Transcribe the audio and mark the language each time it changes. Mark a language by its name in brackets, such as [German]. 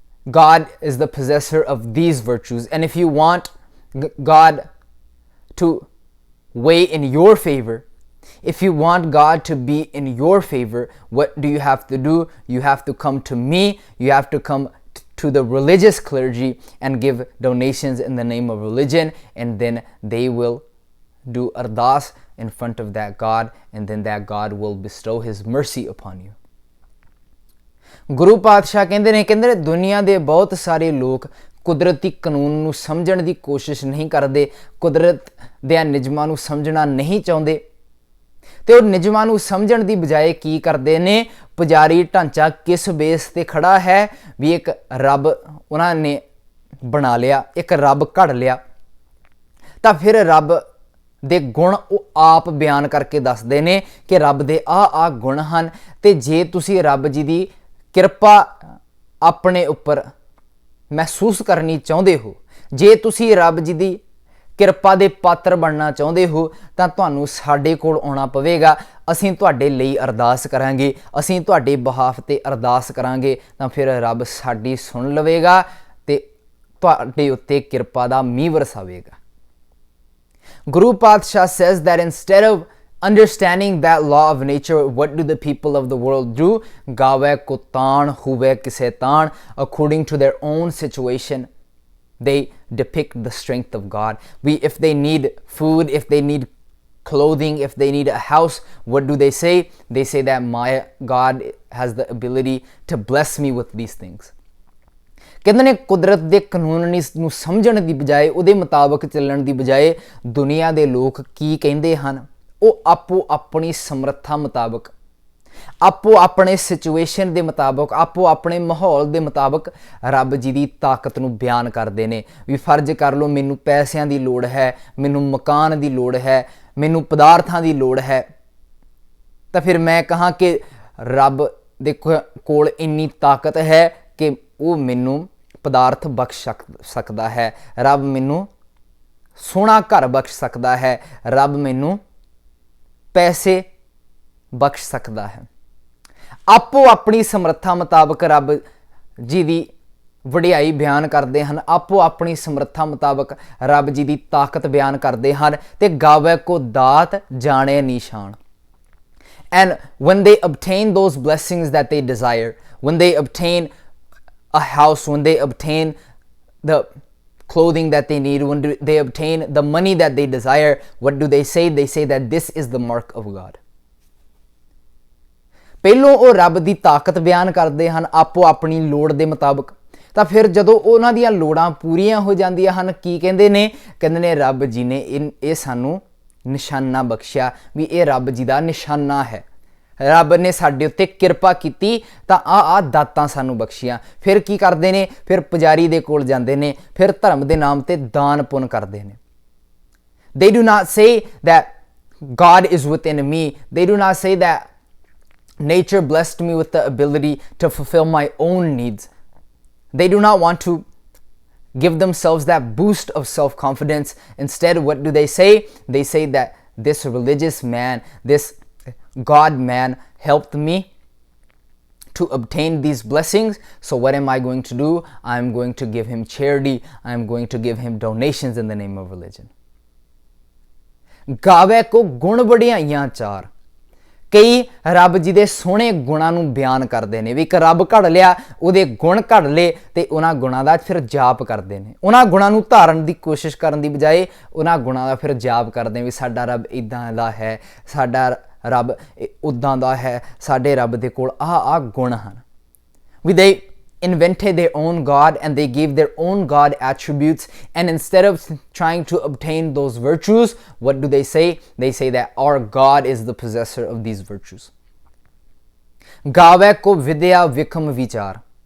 [English] God is the possessor of these virtues, and if you want God to weigh in your favor, if you want God to be in your favor, what do you have to do? You have to come to me. You have to come to the religious clergy and give donations in the name of religion, and then they will do ardas in front of that God, and then that God will bestow his mercy upon you. [Punjabi] ਗੁਰੂ ਪਾਤਸ਼ਾਹ ਕਹਿੰਦੇ ਨੇ ਦੁਨੀਆ ਦੇ ਬਹੁਤ ਸਾਰੇ ਲੋਕ ਕੁਦਰਤੀ ਕਾਨੂੰਨ ਨੂੰ ਸਮਝਣ ਦੀ ਕੋਸ਼ਿਸ਼ ਨਹੀਂ ਕਰਦੇ, ਕੁਦਰਤ ਦੇ ਨਿਯਮਾਂ ਨੂੰ ਸਮਝਣਾ ਨਹੀਂ ਚਾਹੁੰਦੇ, ਤੇ ਉਹ ਨਿਯਮਾਂ ਨੂੰ ਸਮਝਣ ਦੀ ਬਜਾਏ ਕੀ ਕਰਦੇ ਨੇ? ਪੁਜਾਰੀ ਢਾਂਚਾ ਕਿਸ ਬੇਸ ਤੇ ਖੜਾ ਹੈ ਵੀ ਇੱਕ ਰੱਬ ਉਹਨਾਂ ਨੇ ਬਣਾ ਲਿਆ, ਇੱਕ ਰੱਬ ਘੜ ਲਿਆ, ਤਾਂ ਫਿਰ ਰੱਬ ਦੇ ਗੁਣ ਉਹ ਆਪ ਬਿਆਨ ਕਰਕੇ ਦੱਸਦੇ ਨੇ ਕਿ ਰੱਬ ਦੇ ਆ ਗੁਣ ਹਨ, ਤੇ ਜੇ ਤੁਸੀਂ ਰੱਬ ਜੀ ਦੀ ਕਿਰਪਾ ਆਪਣੇ ਉੱਪਰ ਮਹਿਸੂਸ ਕਰਨੀ ਚਾਹੁੰਦੇ ਹੋ, ਜੇ ਤੁਸੀਂ ਰੱਬ ਜੀ ਦੀ ਕਿਰਪਾ ਦੇ ਪਾਤਰ ਬਣਨਾ ਚਾਹੁੰਦੇ ਹੋ, ਤਾਂ ਤੁਹਾਨੂੰ ਸਾਡੇ ਕੋਲ ਆਉਣਾ ਪਵੇਗਾ. ਅਸੀਂ ਤੁਹਾਡੇ ਲਈ ਅਰਦਾਸ ਕਰਾਂਗੇ, ਅਸੀਂ ਤੁਹਾਡੇ ਬਿਹਾਫ 'ਤੇ ਅਰਦਾਸ ਕਰਾਂਗੇ, ਤਾਂ ਫਿਰ ਰੱਬ ਸਾਡੀ ਸੁਣ ਲਵੇਗਾ ਤੇ ਤੁਹਾਡੇ ਉੱਤੇ ਕਿਰਪਾ ਦਾ ਮੀਂਹ ਵਰਸਾਵੇਗਾ. [English] Guru Padshah says that instead of understanding that law of nature, what do the people of the world do? [Punjabi] Gave ko taan huve kise taan. [English] According to their own situation, they depict the strength of God. If they need food, if they need clothing, if they need a house, what do they say? They say that my God has the ability to bless me with these things. [Punjabi] ਕਹਿੰਦੇ ਨੇ ਕੁਦਰਤ ਦੇ ਕਾਨੂੰਨ ਨੂੰ ਸਮਝਣ ਦੀ ਬਜਾਏ, ਉਹਦੇ ਮੁਤਾਬਕ ਚੱਲਣ ਦੀ ਬਜਾਏ ਦੁਨੀਆ ਦੇ ਲੋਕ ਕੀ ਕਹਿੰਦੇ ਹਨ? ਉਹ ਆਪੋ ਆਪਣੀ ਸਮਰੱਥਾ ਮੁਤਾਬਕ, ਆਪੋ ਆਪਣੇ ਸਿਚੁਏਸ਼ਨ ਦੇ ਮੁਤਾਬਕ, ਆਪੋ ਆਪਣੇ ਮਾਹੌਲ ਦੇ ਮੁਤਾਬਕ ਰੱਬ ਜੀ ਦੀ ਤਾਕਤ ਨੂੰ ਬਿਆਨ ਕਰਦੇ ਨੇ। ਵੀ ਫਰਜ਼ ਕਰ ਲਓ ਮੈਨੂੰ ਪੈਸਿਆਂ ਦੀ ਲੋੜ ਹੈ, ਮੈਨੂੰ ਮਕਾਨ ਦੀ ਲੋੜ ਹੈ, ਮੈਨੂੰ ਪਦਾਰਥਾਂ ਦੀ ਲੋੜ ਹੈ, ਤਾਂ ਫਿਰ ਮੈਂ ਕਹਾਂ ਕਿ ਰੱਬ ਦੇ ਕੋਲ ਇੰਨੀ ਤਾਕਤ ਹੈ ਕਿ ਉਹ ਮੈਨੂੰ ਪਦਾਰਥ ਬਖਸ਼ ਸਕਦਾ ਹੈ, ਰੱਬ ਮੈਨੂੰ ਸੋਹਣਾ ਘਰ ਬਖਸ਼ ਸਕਦਾ ਹੈ, ਰੱਬ ਮੈਨੂੰ ਪੈਸੇ ਬਖਸ਼ ਸਕਦਾ ਹੈ। ਆਪੋ ਆਪਣੀ ਸਮਰੱਥਾ ਮੁਤਾਬਕ ਰੱਬ ਜੀ ਦੀ ਵਡਿਆਈ ਬਿਆਨ ਕਰਦੇ ਹਨ, ਆਪੋ ਆਪਣੀ ਸਮਰੱਥਾ ਮੁਤਾਬਕ ਰੱਬ ਜੀ ਦੀ ਤਾਕਤ ਬਿਆਨ ਕਰਦੇ ਹਨ। ਤੇ ਗਾਵੇ ਕੋ ਦਾਤ ਜਾਣੇ ਨਿਸ਼ਾਨ। [English] And when they obtain those blessings that they desire, when they obtain a house, when they obtain the clothing that they need, when they obtain the money that they desire, what do they say? They say that this is the mark of God. [Punjabi] ਪਹਿਲੋਂ ਉਹ ਰੱਬ ਦੀ ਤਾਕਤ ਬਿਆਨ ਕਰਦੇ ਹਨ ਆਪੋ ਆਪਣੀ ਲੋੜ ਦੇ ਮੁਤਾਬਕ, ਤਾਂ ਫਿਰ ਜਦੋਂ ਉਹਨਾਂ ਦੀਆਂ ਲੋੜਾਂ ਪੂਰੀਆਂ ਹੋ ਜਾਂਦੀਆਂ ਹਨ, ਕੀ ਕਹਿੰਦੇ ਨੇ? ਕਹਿੰਦੇ ਨੇ ਰੱਬ ਜੀ ਨੇ ਇਹ ਸਾਨੂੰ ਨਿਸ਼ਾਨਾ ਬਖਸ਼ਿਆ, ਵੀ ਇਹ ਰੱਬ ਜੀ ਦਾ ਨਿਸ਼ਾਨਾ ਹੈ, ਰੱਬ ਨੇ ਸਾਡੇ ਉੱਤੇ ਕਿਰਪਾ ਕੀਤੀ ਤਾਂ ਆ ਦਾਤਾਂ ਸਾਨੂੰ ਬਖਸ਼ੀਆਂ। ਫਿਰ ਕੀ ਕਰਦੇ ਨੇ? ਫਿਰ ਪੁਜਾਰੀ ਦੇ ਕੋਲ ਜਾਂਦੇ ਨੇ, ਫਿਰ ਧਰਮ ਦੇ ਨਾਮ ਤੇ ਦਾਨ ਪੁੰਨ ਕਰਦੇ ਨੇ। [English] They do not say that God is within me. They do not say that nature blessed me with the ability to fulfill my own needs. They do not want to give themselves that boost of self-confidence. Instead, what do they say? They say that this religious man, this God man helped me to obtain these blessings, so what am I going to do? I'm going to give him charity. I'm going to give him donations in the name of religion. [Punjabi] ਗਾਵੇ ਕੋ ਗੁਣ ਵਡਿਆਈਆਂ ਚਾਰ। ਕਈ ਰੱਬ ਜੀ ਦੇ ਸੋਹਣੇ ਗੁਣਾਂ ਨੂੰ ਬਿਆਨ ਕਰਦੇ ਨੇ, ਵੀ ਇੱਕ ਰੱਬ ਘੜ ਲਿਆ, ਉਹਦੇ ਗੁਣ ਘੜ ਲਏ ਤੇ ਉਹਨਾਂ ਗੁਣਾਂ ਦਾ ਫਿਰ ਜਾਪ ਕਰਦੇ ਨੇ। ਉਹਨਾਂ ਗੁਣਾਂ ਨੂੰ ਧਾਰਨ ਦੀ ਕੋਸ਼ਿਸ਼ ਕਰਨ ਦੀ ਬਜਾਏ ਉਹਨਾਂ ਗੁਣਾਂ ਦਾ ਫਿਰ ਜਾਪ ਕਰਦੇ ਵੀ ਸਾਡਾ ਰੱਬ ਇੱਦਾਂ ਦਾ ਹੈ, ਸਾਡਾ ਰੱਬ ਉੱਦਾਂ ਦਾ ਹੈ, ਸਾਡੇ ਰੱਬ ਦੇ ਕੋਲ ਆਹ ਗੁਣ ਹਨ। [English] ਵੀ they invented their own God and they gave their own God attributes, and instead of trying to obtain those virtues, what do they say? They say that our God is the possessor of these virtues. [Punjabi] Gave ko vidya vikam vichar.